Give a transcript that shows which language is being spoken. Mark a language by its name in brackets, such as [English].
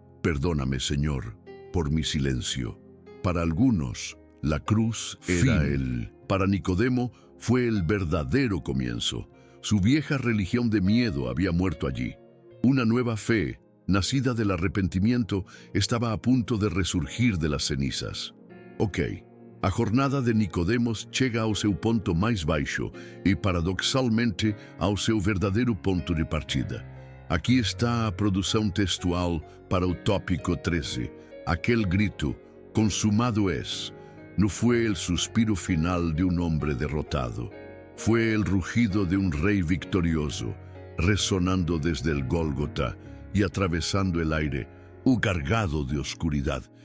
[Spanish] «Perdóname, Señor, por mi silencio». Para algunos, la cruz era para Nicodemo fue el verdadero comienzo. Su vieja religión de miedo había muerto allí. Una nueva fe, nacida del arrepentimiento, estaba a punto de resurgir de las cenizas. [Portuguese] A jornada de Nicodemos chega ao seu ponto mais baixo e, paradoxalmente, ao seu verdadeiro ponto de partida. Aqui está a produção textual para o tópico 13. [Spanish] Aquel grito, «Consumado es», no fue el suspiro final de un hombre derrotado. Fue el rugido de un rey victorioso, resonando desde el Gólgota y atravesando el aire, cargado de oscuridad.